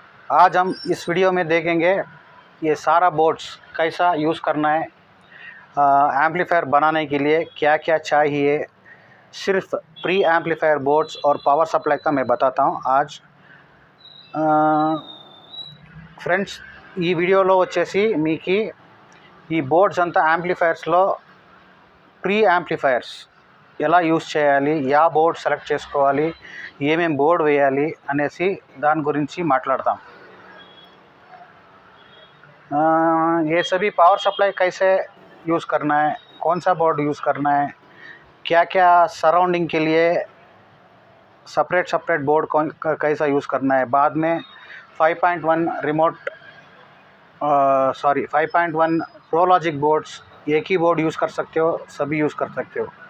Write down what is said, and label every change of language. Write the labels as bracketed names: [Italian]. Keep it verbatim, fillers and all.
[Hindi] आज हम इस वीडियो में देखेंगे ये सारा बोर्ड्स कैसा यूज़ करना है, एम्पलीफायर बनाने के लिए क्या क्या चाहिए। सिर्फ प्री एम्पलीफायर बोर्ड्स और पावर सप्लाई का मैं बताता हूँ आज। [Telugu] ఫ్రెండ్స్, ఈ వీడియోలో వచ్చేసి మీకు ఈ బోర్డ్స్ అంతా యాంప్లిఫైర్స్లో ప్రీ యాంప్లిఫైర్స్ ఎలా యూజ్ చేయాలి, యా బోర్డ్ సెలెక్ట్ చేసుకోవాలి, ఏమేం బోర్డ్ వేయాలి అనేసి దాని గురించి మాట్లాడతాం। [Hindi] ये सभी पावर सप्लाई कैसे यूज़ करना है, कौन सा बोर्ड यूज़ करना है, क्या क्या सराउंडिंग के लिए सेपरेट सेपरेट बोर्ड कौन कैसा यूज़ करना है, बाद में five point one remote sorry five point one pro logic boards एक ही बोर्ड यूज़ कर सकते हो, सभी यूज़ कर सकते हो।